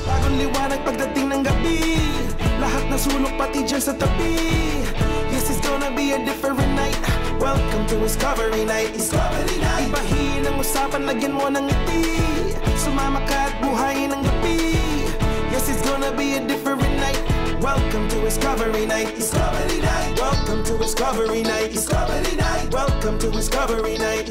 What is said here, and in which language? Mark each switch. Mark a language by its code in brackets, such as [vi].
[tl] Liwanag pagdating ng gabi, lahat na sulok pati dyan sa tabi. [en] Yes, it's gonna be a different night. Welcome to Discovery Night. Discovery Night. [tl] Ibahin ang usapan, lagyan mo ng ngiti. Sumama ka at buhayin ang gabi. [en] Yes, it's gonna be a different night. Welcome to Discovery Night. Discovery Night. Welcome to Discovery Night. Discovery Night. Welcome to Discovery Night.